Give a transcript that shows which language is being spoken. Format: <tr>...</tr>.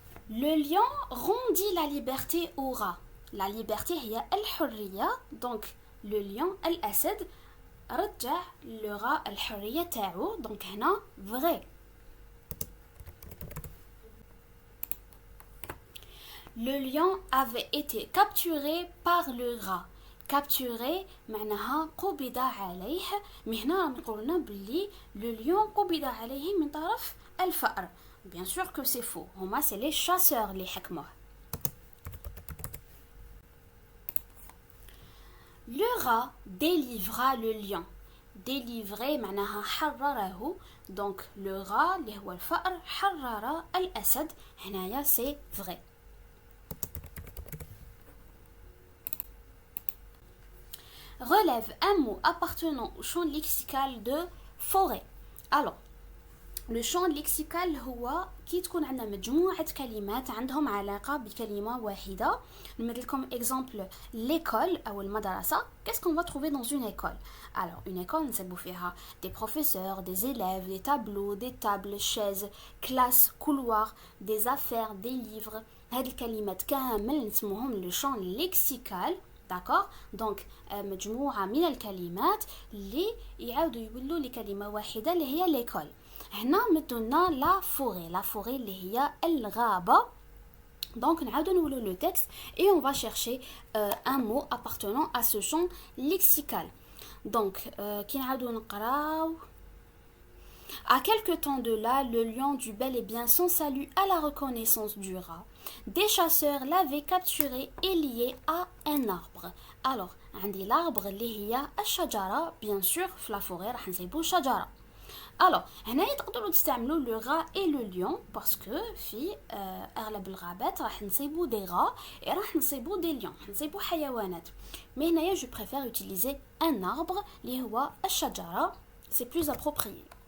<fr>Le lion rendit la liberté au rat. La liberté</fr> <ar>هي الحرية.</ar> <fr>Donc le lion</fr> <ar>الأسد رجع</ar> <fr>le rat</fr> <ar>الحرية تاعو.</ar> <fr>Donc</fr> <ar>هنا</ar> <fr>vrai. Le lion avait été capturé par le rat.</fr> <ar>Capturé معناها قبض عليه. مي هنا نقول لنا بلي</ar> <fr>le lion</fr> <ar>قبض عليه من طرف الفأر.</ar> <fr>Bien sûr que c'est faux.</fr> <ar>هما</ar> <fr>c'est les chasseurs</fr> <ar>اللي حكموه.</ar> <fr>Le rat délivra le lion.</fr> <ar>Délivrer معناها حرره.</ar> <fr>Donc le rat</fr> <ar>اللي هو الفأر حرر الأسد. هنايا</ar> <fr>c'est vrai. Relève un mot appartenant au champ lexical de forêt.</fr> <ar>Alors,</ar> <fr>le champ lexical</fr> <ar>هو كي تكون عندنا مجموعة كلمات عندهم علاقة بكلمة واحدة. نمثل لكم</ar> <fr>exemple l'école</fr> <ar>أو المدرسة.</ar> <fr>Qu'est-ce qu'on va trouver dans une école? Alors, une école</fr> <ar>نسبوا فيها</ar> <fr>des professeurs, des élèves, des tableaux, des tables, chaises, classes, couloirs, des affaires, des livres.</fr> <ar>هاد الكلمات كامل نسموهم</ar> <fr>le champ lexical. D'accord?</fr> <ar>Donc مجموعة من الكلمات اللي يعاودوا يولوا لكلمة واحدة اللي هي</ar> <fr>l'école.</fr> <ar>هنا مدونا</ar> <fr>la forêt</fr> <ar>اللي هي الغابة.</ar> <fr>Donc</fr> <ar>نعاودوا نقولوا</ar> <fr>le texte et on va chercher un mot appartenant à ce champ lexical.</fr> <ar>Donc كي نعاودوا نقراو.</ar> <fr>À quelque temps de là, le lion dut bel et bien son salut à la reconnaissance du rat. Des chasseurs l'avaient capturé et lié à un arbre.</fr> <ar>Alors, عندي</ar> <fr>l'arbre</fr> <ar>اللي هي الشجرة.</ar> <fr>Bien sûr,</fr> <ar>في</ar> <fr>la forêt</fr> <ar>راح نسيبو شجرة.</ar> <fr>Alors,</fr> <ar>هنا تقدروا تستعملوا</ar> <fr>le rat et le lion parce que</fr> <ar>في أغلب الغابات راح نسيبو</ar> <fr>des rats et</fr> <ar>راح نسيبو</ar> <fr>des lions.</fr> <ar>نسيبو حيوانات.</ar> <fr>Mais هنايا je préfère utiliser un arbre</fr> <ar>اللي هو الشجرة.</ar> <fr>C'est plus approprié.</fr>